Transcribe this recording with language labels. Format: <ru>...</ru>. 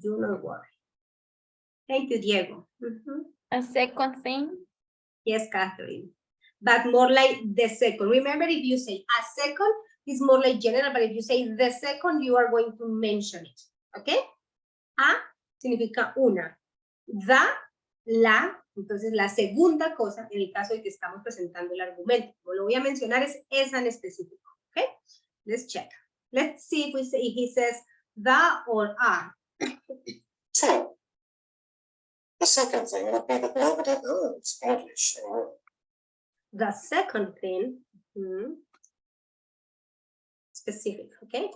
<en>Do not worry. Thank you, Diego. A second thing. Yes, Catherine. But more like the second. Remember, if you say a second, it's more like general, but if you say the second, you are going to mention it.</en> <es>Okay? A significa una. Da, la, entonces la segunda cosa, en el caso de que estamos presentando el argumento. Como lo voy a mencionar es esa en específico.</es> <en>Okay? Let's check. Let's see if he says the or a. 2. The second thing would be that nobody knows English anymore. The second thing, specific, okay?</en>